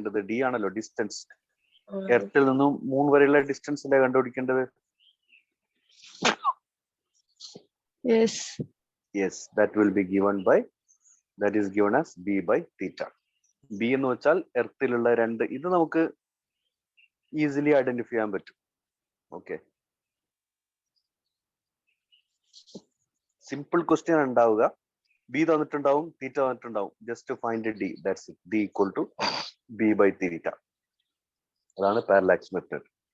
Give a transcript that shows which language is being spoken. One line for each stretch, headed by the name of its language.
Malayalam: D ആണല്ലോ distance. എർത്തിൽ നിന്നും moon വരെയുള്ള ഡിസ്റ്റൻസ് അല്ലേ കണ്ടുപിടിക്കേണ്ടത്?
English: Yes, that will be given by, that is given as b by theta.
Malayalam: b എന്ന് വെച്ചാൽ എർത്തിലുള്ള 2. ഇത് നമുക്ക് ഈസിലി ഐഡന്റിഫൈ ചെയ്യാൻ പറ്റും. ഓക്കെ, സിമ്പിൾ ക്വസ്റ്റ്യൻ ഉണ്ടാവുക. B തന്നിട്ടുണ്ടാവും, theta തന്നിട്ടുണ്ടാവും.
English: Just find D, that's it. D equal to B by theta.
Malayalam: അതാണ് parallax method.